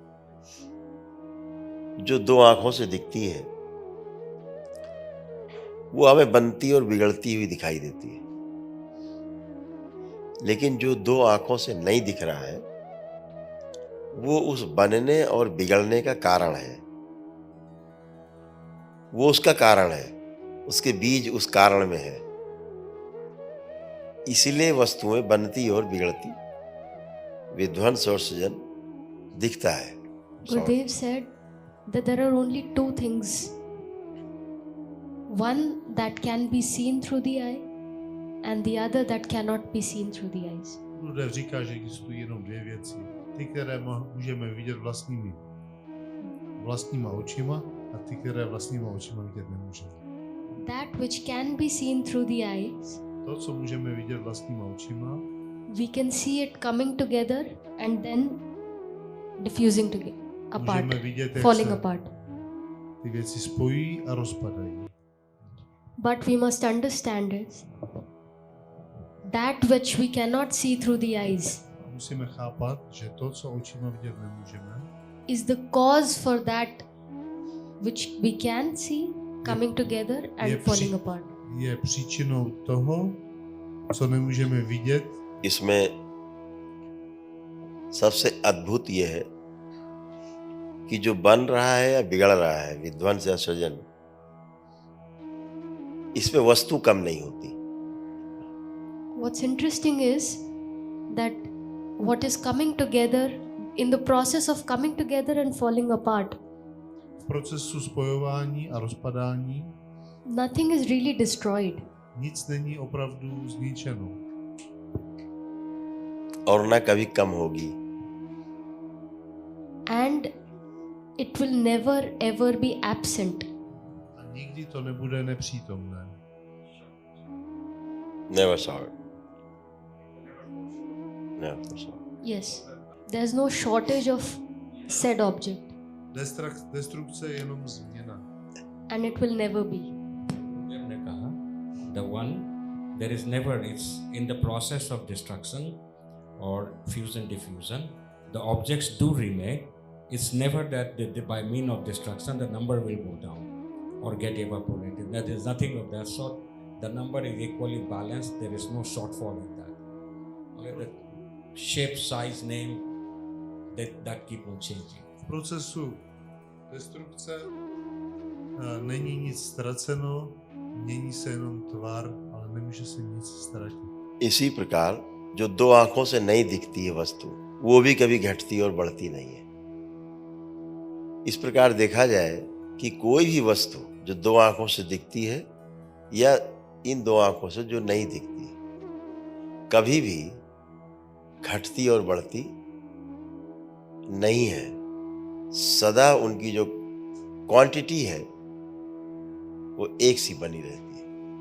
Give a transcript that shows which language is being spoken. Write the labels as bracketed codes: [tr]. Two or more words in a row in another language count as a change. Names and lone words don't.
[hi] जो दो आंखों से दिखती है वो हमें बनती और बिगड़ती हुई दिखाई देती है, लेकिन जो दो आंखों से नहीं दिख रहा है वो उस बनने और बिगड़ने का कारण है। वो उसका कारण है, उसके बीज उस कारण में है। इसीलिए वस्तुएं बनती और बिगड़ती, विध्वंस और सृजन दिखता है। [en] Gurudev said that there are only two things. One that can be seen through the eye and the other that cannot be seen through the eyes. [cs] Gurudev říká, že existují jenom dvě věci. Ty, které můžeme vidět vlastníma očima a ty, které vlastníma očima vidět nemůžeme. [en] That which can be seen through the eyes, [cs] To, co můžeme vidět vlastníma očima, [en] we can see it coming together and then diffusing together, apart, [cs] můžeme vidět, jak [en] falling [cs] se [en] apart. [cs] ty věci spojí a rozpadají. [en] But we must understand is that which we cannot see through the eyes [cs] Musíme chápat, že to, co očima vidět nemůžeme, [en] is the cause for that which we can see coming together and [cs] Je [en] falling apart. [cs] je příčinou toho, co nemůžeme vidět. [hi] इसमें सबसे अद्भुत यह है कि जो बन रहा है या बिगड़ रहा है, विध्वंस या सृजन, इसमें वस्तु कम नहीं होती। [en] What's interesting is that what is coming together, in the process of coming together and falling apart, [cs] V procesu spojování a rozpadání [en] nothing is really destroyed. [cs] nic není opravdu zničeno. [hi] और न कभी कम होगी। [en] And it will never ever be absent. [cs] A nikdy to nebude nepřítomné. [en] Never saw it. Never saw it. Yes, there's no shortage of said object, [cs] Destrukce je jenom změna. [en] and it will never be. [hi] ने कहा, [en] the one, there is never, it's in the process of destruction or fusion diffusion, the objects do remain. It's never that by means of destruction the number will go down or get evaporated. There is nothing of that sort. The number is equally balanced. There is no shortfall in that. Only the shape, size, name, that keep on changing. [cs] V procesu destrukce není nic ztraceno, mění se jenom tvar, ale nemůže se nic ztratit. [hi] इसी प्रकार जो दो आंखों से नहीं दिखती है वस्तु, वो भी कभी घटती और बढ़ती नहीं है। इस प्रकार देखा जाए कि कोई भी वस्तु जो दो आंखों से दिखती है या इन दो आंखों से जो नहीं दिखती, कभी भी घटती और बढ़ती नहीं है, सदा उनकी जो क्वांटिटी है वो एक सी बनी रहती है।